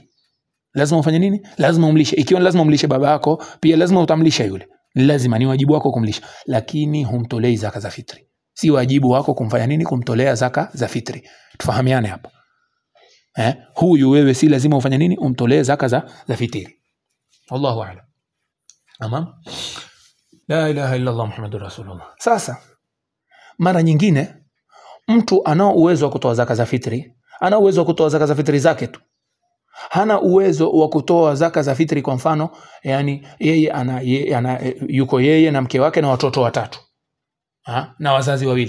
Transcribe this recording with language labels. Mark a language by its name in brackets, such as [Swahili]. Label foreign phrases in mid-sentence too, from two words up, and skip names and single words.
[Swahili] Lazima ufanye nini? Lazima umlishe. Ikiwa lazima umlishe baba yako, pia lazima utamlisha yule. Lazima, ni wajibu wako kumlisha, lakini humtolei zaka za fitri. Si wajibu wako kumfanya nini? Kumtolea zaka za fitri. Tufahamiane hapa. Huyu wewe si lazima ufanye nini? Umtolee zaka za fitri. [Arabic] والله أعلم. تمام? لا إله إلا الله محمد رسول الله. [Swahili] Sasa mara nyingine mtu ana uwezo wa kutoa zaka za fitri, ana uwezo wa kutoa zaka za fitri zake tu. Hana uwezo wa kutoa zaka za fitri, kwa mfano yani yeye yuko yeye na mke wake na watoto watatu, na wazazi wawili.